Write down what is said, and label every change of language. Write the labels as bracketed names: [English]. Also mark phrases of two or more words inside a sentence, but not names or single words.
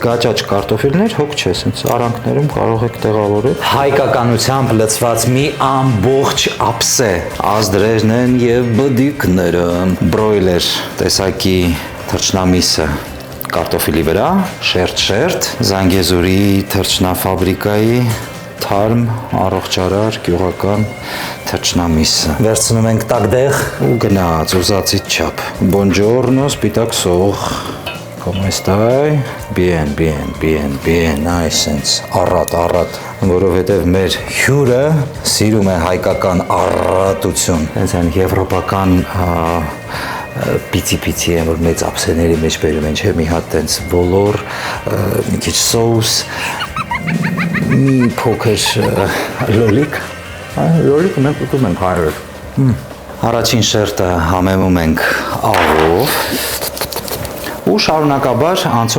[Armenian] գաճաճ կարտոֆիլներ, հոգ չէ, sense արանքներում կարող եք տեղավորել։ Հայկականությամբ լցված մի ամբողջ ափսե, ազդրերն են եւ բդիկները, բրոյլեր տեսակի թռչնամիսը կարտոֆիլի վրա, շերտ, Զանգեզուրի թռչնաֆաբրիկայի թարմ, առողջարար, գյուղական թռչնամիսը։ Վերցնում ենք տակդեղ ու գնաց ուզածից չափ։ Buongiorno, սպիտակ սող։ [Spanish] ¿Cómo estáis? Bien, [Armenian] այսենց, առատ, որովհետև մեր հյուրը սիրում է հայկական առատություն։ Հենց այն եվրոպական պիցի է, որ մեծ ափսեների մեջ բերում են, չէ, մի հատ տենց ոլոր, մի քիչ սոուս, մի փոքր լոլիկ մենք ուտում ենք հարով։ Առաջին շերտը համեմում ենք աղով ու շարունակաբար անցում